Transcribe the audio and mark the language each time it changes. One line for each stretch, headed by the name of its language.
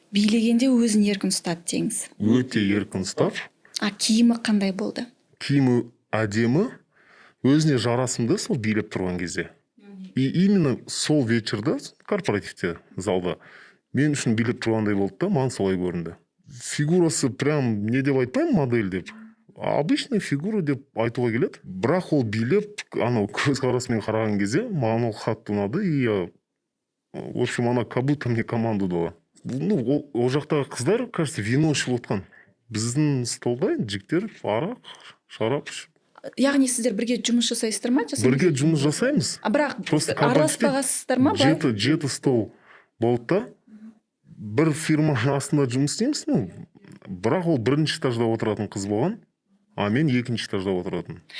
Kazakh: Билегенде өзін еркін ұстады деңіз. Өте еркін ұстап, Киімі қандай болды? киімі әдемі, өзіне жарасымды сол билеп тұрған кезде. И именно сол вечерда корпоративте залда мен үшін билеп тұрғандай болды да, маған солай көрінді. Фигурасы прям не деп айтпаймын, модель деп. Обычный фигура деп айтуға келеді. Бірақ ол билеп, анау көзқарасымен қараған кезде маған ол қатты ұнады.
Russian: И в общем, она как будто мне команду дала.
Kazakh: Ну, ол жақтағы қыздар, кажется, вино ішіп отқан. Біздің столда жігіттер арақ, шарап ішіп. Яғни сіздер бірге жұмыс жасайсыздар ма? Бірге жұмыс жасаймыз. Бірақ
Russian: Просто
Kazakh: араласпағансыздар ма? Жеті стол болды да. Бір фирманың астында жұмыс істейміз. Ну, бірақ ол бірінші этажда отыратын қыз болған, а мен екінші этажда отыратын.